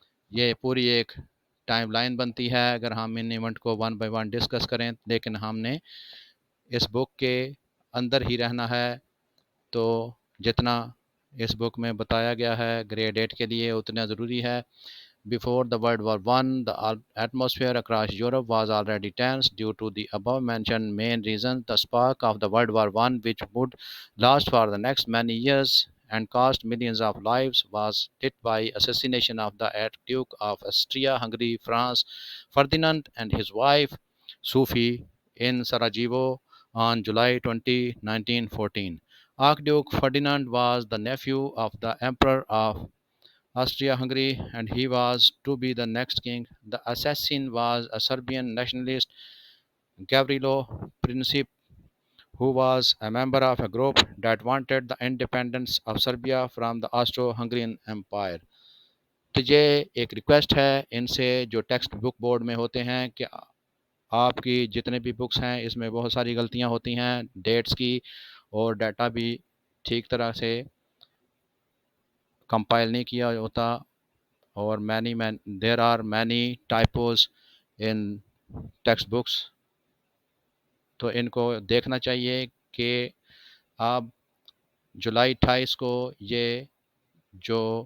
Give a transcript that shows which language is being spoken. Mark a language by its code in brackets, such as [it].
[ur] یہ پوری ایک ٹائم لائن بنتی ہے اگر ہم ان ایونٹ کو ون بائی ون ڈسکس کریں، لیکن ہم نے اس بک کے اندر ہی رہنا ہے، تو جتنا اس بک میں بتایا گیا ہے گریڈ 8 کے لیے اتنا ضروری ہے۔ [en] Before the World War I, the atmosphere across Europe was already tense due to the above-mentioned main reasons. The spark of the World War I, which would last for the next many years and cost millions of lives, was lit by assassination of the Archduke of Austria-Hungary, Franz Ferdinand, and his wife, Sophie, in Sarajevo on July 20, 1914. Archduke Ferdinand was the nephew of the Emperor of Austria-Hungary, and he was to be the next king. The assassin was a Serbian nationalist, Gavrilo Princip, who was a member of a group that wanted the independence of Serbia from the Austro-Hungarian Empire. [ur] تو یہ ایک request ہے ان سے جو text book board میں ہوتے ہیں کہ آپ کی جتنے بھی بکس ہیں اس میں بہت ساری غلطیاں ہوتی ہیں ڈیٹس کی، اور ڈیٹا بھی ٹھیک طرح سے کمپائل نہیں کیا ہوتا، اور [en] there are many typos in [ur] text books, تو ان کو دیکھنا چاہیے کہ آپ جولائی 28 کو یہ جو